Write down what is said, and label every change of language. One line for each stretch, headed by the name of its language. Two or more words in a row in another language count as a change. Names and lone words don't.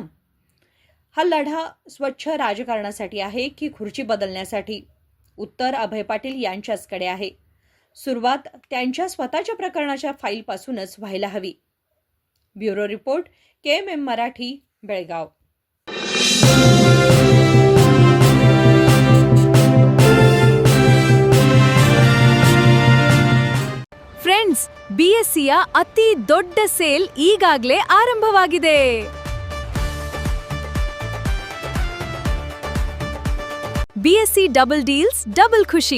Marathi: हा लढा स्वच्छ राजकारणासाठी आहे की खुर्ची बदलण्यासाठी? उत्तर अभय पाटील यांच्याचकडे आहे. सुरुवात त्यांच्या स्वतःच्या प्रकरणाच्या फाईलपासूनच व्हायला हवी. ब्युरो रिपोर्ट, KMM मराठी, बेळगाव.
Kannada: ಫ್ರೆಂಡ್ಸ್, BSCಯ ಅತಿ ದೊಡ್ಡ ಸೇಲ್ ಈಗಾಗಲೇ ಆರಂಭವಾಗಿದೆ. BSC
English: double deals double
Kannada: ಖುಷಿ.